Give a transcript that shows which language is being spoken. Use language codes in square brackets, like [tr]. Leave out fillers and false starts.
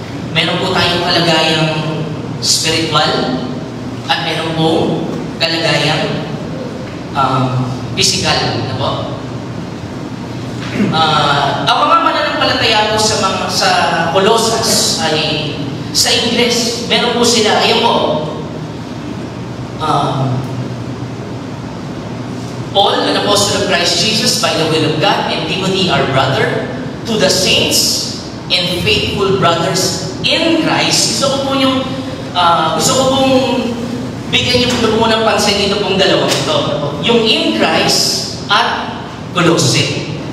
[tl] Meron po tayong kalagayang spiritual at meron po kalagayang physical. Ano po? Ang mga mananampalataya po sa Colossus ay sa Ingles. Meron po sila, ayan po, [en] Paul, an apostle of Christ Jesus, by the will of God, and Timothy, our brother, to the saints and faithful brothers in Christ. [tl] Gusto ko pong bigyan niyo po ng pansin dito pong dalawang ito. [en] Yung in Christ at Colossae.